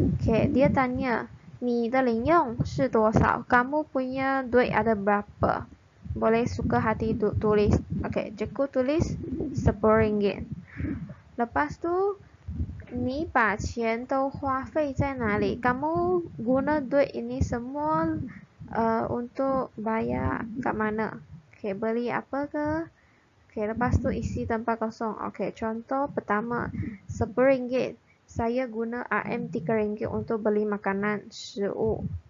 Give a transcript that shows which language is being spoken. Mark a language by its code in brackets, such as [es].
[ms] Okey, dia tanya, [zh] 你的零用是多少? [ms] Kamu punya duit ada berapa? Boleh suka hati tulis. Okey, cikgu tulis RM10. Lepas tu, [zh] 你把钱都花费在哪里? [ms] Kamu guna duit ini semua untuk bayar kat mana? Okey, beli apa ke? Okey, lepas tu isi tempat kosong. Okey, contoh pertama, RM10. Saya guna RM3 untuk beli makanan, 食物.